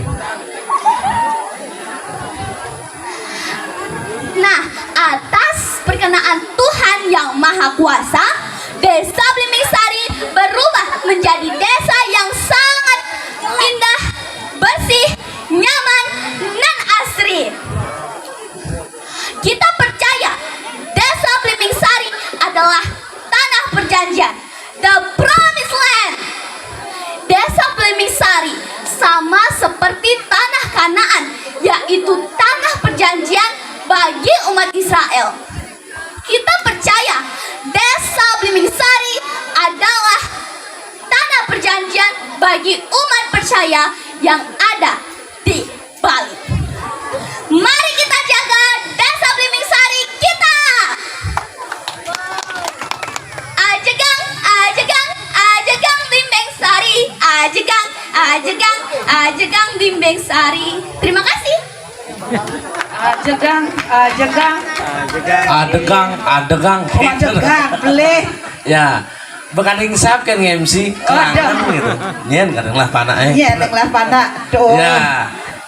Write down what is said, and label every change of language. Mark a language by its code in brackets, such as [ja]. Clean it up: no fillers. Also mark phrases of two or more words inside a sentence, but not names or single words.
[id] Nah, atas perkenaan Tuhan yang Maha Kuasa, Desa Belimbing Sari berubah menjadi desa yang sangat indah, bersih, nyaman, dan asri. Kita percaya Desa Belimbing Sari adalah tanah perjanjian, [en] the promised land. [id] Desa Belimbing Sari sama seperti tanah Kanaan, yaitu tanah perjanjian bagi umat Israel. Kita percaya Desa Belimbing Sari adalah tanah perjanjian bagi umat percaya yang ada di Bali. Mari kita jaga Desa Belimbing Sari kita. [ban] Ajegang, ajegang, ajegang Belimbing Sari. Ajegang, ajegang, ajegang Belimbing Sari. [id] Terima kasih. [ban] Ajegang, ajegang, adegang ajegang, pelih. ya bekading sap kan MC kelangan gitu nyen kadang lah panah Iya, neng lah panak. Doa. ya